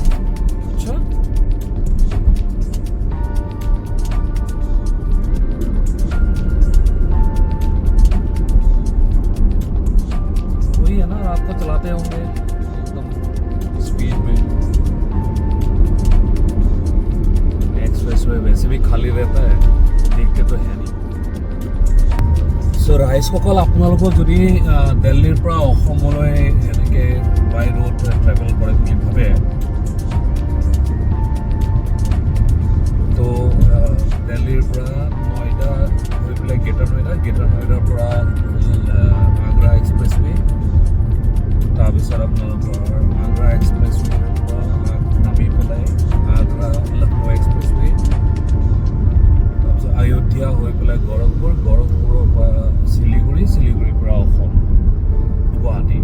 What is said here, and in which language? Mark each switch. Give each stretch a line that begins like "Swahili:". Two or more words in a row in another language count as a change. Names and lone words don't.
Hindi: अच्छा, वही है ना, रात को चलाते होंगे एकदम स्पीड में। एक्सप्रेसवे वैसे भी खाली रहता है, देखते तो है नहीं।
Assamese: सो ৰাইজসকল আপোনালোকক যদি দিল্লীৰ পৰা অসমলৈ এনেকৈ
English: by road travel
Assamese: কৰে বুলি ভাবে তো দিল্লীৰ পৰা নয়ডা হৈ পেলাই গ্ৰেটাৰ নয়ডাৰ পৰা আগ্ৰা এক্সপ্ৰেছৱে, তাৰপিছত আপোনালোকৰ আগ্ৰা এক্সপ্ৰেছৱেৰ পৰা নামি পেলাই আগ্ৰা লক্ষ্ণৌ এক্সপ্ৰেছৱে, তাৰপিছত অযোধ্যা হৈ পেলাই গড়কপুৰৰ পৰা শিলিগুৰিৰ পৰা অসম গুৱাহাটী।